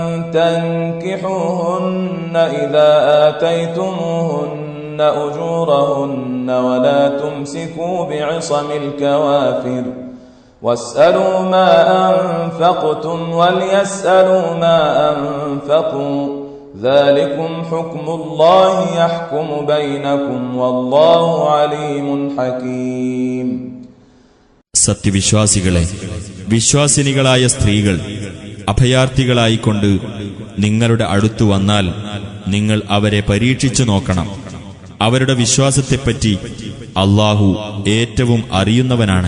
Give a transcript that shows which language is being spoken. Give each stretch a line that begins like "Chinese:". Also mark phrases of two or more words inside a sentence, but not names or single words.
Arabic: تنكحوهن إذا آتيتموهن أجورهن ولا تمسكوا بعصم الكوافر واسألوا ما أنفقتم وليسألوا ما أنفقوا ذلكم حكم الله يحكم بينكم والله عليم حكيم.
Malayalam: സത്യവിശ്വാസികളെ, വിശ്വാസിനികളായ സ്ത്രീകൾ അഭയാർത്ഥികളായിക്കൊണ്ട് നിങ്ങളുടെ അടുത്തു വന്നാൽ നിങ്ങൾ അവരെ പരീക്ഷിച്ചു നോക്കണം. അവരുടെ വിശ്വാസത്തെപ്പറ്റി അല്ലാഹു ഏറ്റവും അറിയുന്നവനാണ്.